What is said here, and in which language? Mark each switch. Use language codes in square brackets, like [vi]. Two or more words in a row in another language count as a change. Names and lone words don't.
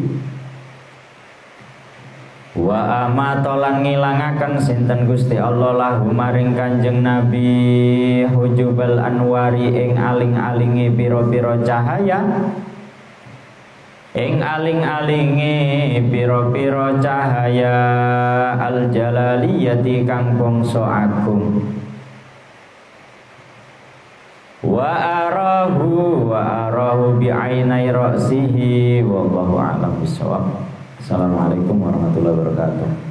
[jv] wa amatolan ngilangaken sinten Gusti Allah lahu maring Kanjeng Nabi [ar] حجب الأنوار [jv] ing aling-alingi pira-pira cahaya, ing aling-alingi pira-pira cahaya al jalaliyati kang bangsa agung. [ar] وأراه بعيني رأسه والله أعلم بالصواب. السلام عليكم ورحمة الله وبركاته.